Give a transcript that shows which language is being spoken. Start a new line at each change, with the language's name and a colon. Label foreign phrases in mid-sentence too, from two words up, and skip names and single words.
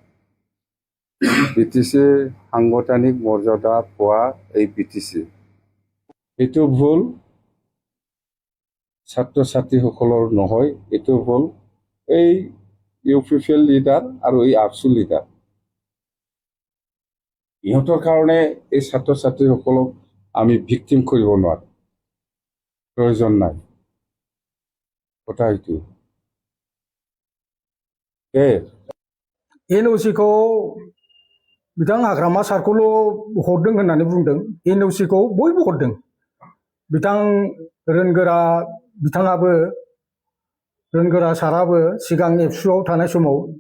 Assamese: বিটিচি সাংগঠনিক মৰ্যাদা পোৱা এই বিটিচি এইটো ভুল ছাত্ৰ ছাত্ৰীসকলৰ নহয় এইটো ভুল এই ইউপিপিএল লিডাৰ আৰু এই আপচু লিডাৰ ইহঁতৰ কাৰণে এই ছাত্ৰ ছাত্ৰীসকলক আমি ভিক্টিম কৰিব নোৱাৰোঁ প্ৰয়োজন নাই কথা এইটো
Bodo: एनअसिखौ बिथां हाग्रामा सारखौल' हरदों होननानै बुंदों एनअसिखौ बयबो हरदों बिथां रोनगोरा साराबो सिगां एबसुआव थानाय समाव